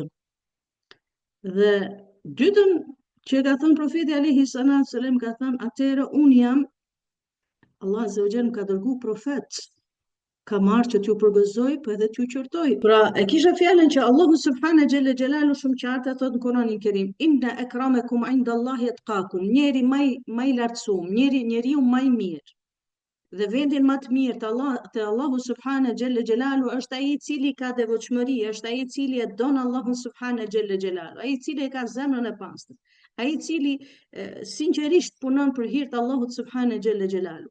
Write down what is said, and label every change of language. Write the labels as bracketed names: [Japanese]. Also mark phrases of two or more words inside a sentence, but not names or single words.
[Albanian] Dhe dytën që ka thënë profeti [Arabic] عليه السلام [Albanian] ka thënë atëherë unë jam, [Arabic] الله عز وجل [Albanian] më ka dërguar profet, ka marrë që t'ju përgëzoj, po edhe t'ju qortoj. Pra, e kisha fjalën që Allahu [Arabic] سبحانه جل جلاله [Albanian] shumë qartë thot në Kur'anin Kerim: [Arabic] إن أكرمكم عند الله أتقاكم, [Albanian] njeri më i lartësuar, njeriu më i mirë. Dhe vendin më të mirë te Allahu [Arabic] سبحانه جل جلاله [Albanian] është ai i cili ka devotshmëri, është ai i cili e don Allahun [Arabic] سبحانه جل جلاله, [Albanian] ai i cili e ka zemrën e pastër, ai i cili sinqerisht punon për hir të Allahut [Arabic] سبحانه جل جلاله.